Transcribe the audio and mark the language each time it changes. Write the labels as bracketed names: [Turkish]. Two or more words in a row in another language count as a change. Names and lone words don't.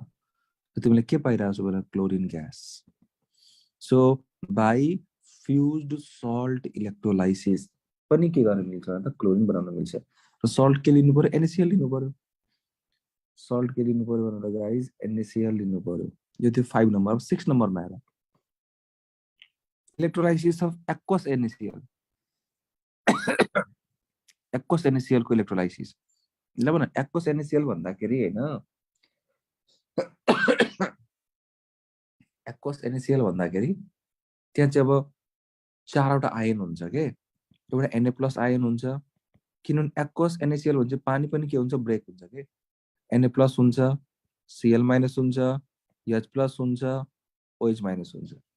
[Nepali] तिमीले के पाइरहेछौ भने क्लोरिन ग्यास। [English] so by fused salt electrolysis [Nepali] पनि के गर्न मिल्छ भने त क्लोरिन बनाउन मिल्छ। र सल्ट के लिनु पर्यो, NaCl लिनु पर्यो। सल्ट के लिनु पर्यो भनेर गाइज NaCl लिनु पर्यो। यो थियो 5 नम्बर। अब 6 नम्बरमा आएर [English] electrolysis of aqueous NaCl, aqueous NaCl [Nepali] को इलेक्ट्रोलाइसिस। ल भन [English] aqueous NaCl [Nepali] भन्दाखेरि हैन, [English] aqueous NaCl [Nepali] भन्दाखेरि त्यहाँ चाहिँ अब 4वटा आयन हुन्छ के, एउटा Na+ आयन हुन्छ, किनभने [English] aqueous NaCl [Nepali] हुन्छ पानी पनि के हुन्छ, ब्रेक हुन्छ के, Na+ हुन्छ, Cl- हुन्छ, H+ हुन्छ, OH- हुन्छ।